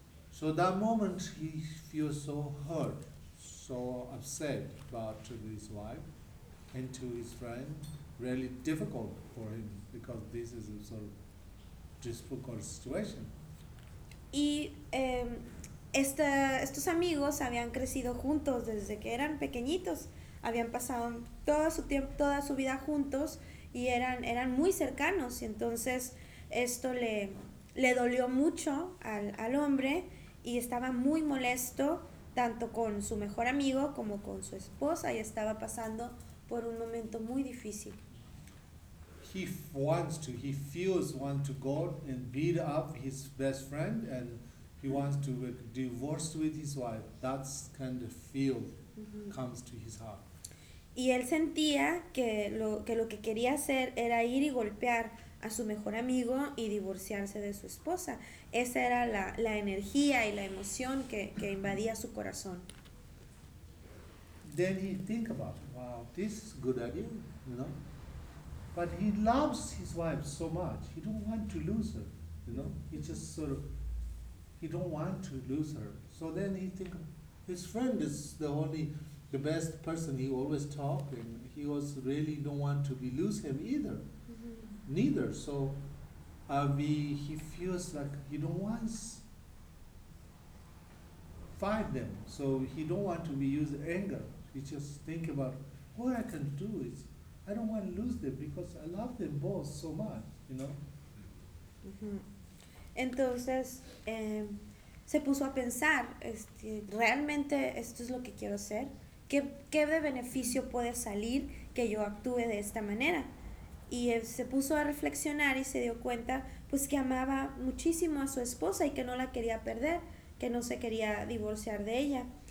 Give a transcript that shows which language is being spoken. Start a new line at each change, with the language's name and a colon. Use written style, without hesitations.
English: So that moment he feels so hurt, so upset about his wife and to his friend. Really difficult for him because this is a sort of difficult situation.
Spanish: Y estos amigos habían crecido juntos desde que eran pequeñitos. Habían pasado toda su vida juntos y eran muy cercanos. Y entonces esto le dolió mucho al hombre. Y estaba muy molesto tanto con su mejor amigo como con su esposa, y estaba pasando por un momento muy difícil.
English: He wants to go and beat up his best friend, and he wants to divorce with his wife. That's kind of feel comes to his heart.
Spanish: Y él sentía que lo que quería hacer era ir y golpear a su mejor amigo y divorciarse de su esposa. Esa era la energía y la emoción que invadía su corazón.
English: Then he think about, wow, this is good idea, you know. But he loves his wife so much, he don't want to lose her, you know. He just sort of, he don't want to lose her. So then he think, his friend is the best person he always talk, and he was really don't want to lose him either. Neither, so he feels like he don't want fight them. So he don't want to be used anger. He just think about what I can do is I don't want to lose them because I love them both so much, you know.
Spanish: Entonces se puso a pensar, realmente esto es lo que quiero hacer. ¿Qué de beneficio puede salir que yo actúe de esta manera? Y se puso a reflexionar y se dio cuenta pues que amaba muchísimo a su esposa y que no la quería perder, que no se quería divorciar de ella.